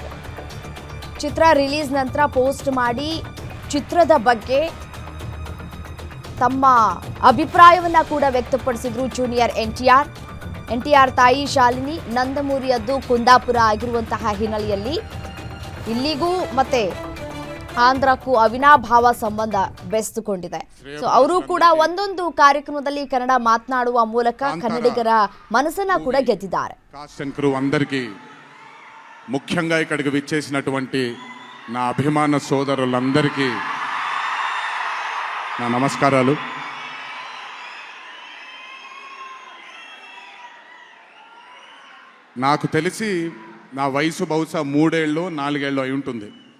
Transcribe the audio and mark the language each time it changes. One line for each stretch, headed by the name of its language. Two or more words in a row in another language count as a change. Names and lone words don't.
Kannada: ಚಿತ್ರ ರಿಲೀಸ್ ನಂತರ ಪೋಸ್ಟ್ ಮಾಡಿ ಚಿತ್ರದ ಬಗ್ಗೆ ತಮ್ಮ ಅಭಿಪ್ರಾಯವನ್ನ ಕೂಡ ವ್ಯಕ್ತಪಡಿಸಿದ್ರು ಜೂನಿಯರ್ ಎನ್ಟಿಆರ್ ತಾಯಿ ಶಾಲಿನಿ ನಂದಮೂರಿಯದ್ದು ಕುಂದಾಪುರ ಆಗಿರುವಂತಹ ಹಿನ್ನೆಲೆಯಲ್ಲಿ ಇಲ್ಲಿಗೂ ಮತ್ತೆ ಆಂಧ್ರಕ್ಕೂ ಅವಿನಾಭಾವ ಸಂಬಂಧ ಬೆಸೆದುಕೊಂಡಿದೆ. ಸೊ ಅವರು ಕೂಡ ಒಂದೊಂದು ಕಾರ್ಯಕ್ರಮದಲ್ಲಿ ಕನ್ನಡ ಮಾತನಾಡುವ ಮೂಲಕ ಕನ್ನಡಿಗರ మనసನ್ನ ಕೂಡ ಗೆದ್ದಿದ್ದಾರೆ.
Telugu: అందరికీ ముఖ్యంగా ఇక్కడికి విచ్చేసినటువంటి నా అభిమాన సోదరులందరికీ నా నమస్కారాలు. నాకు తెలిసి నా వయసు బహుశా 3 ఏళ్ళు 4 ఏళ్ళు అయి ఉంటుంది.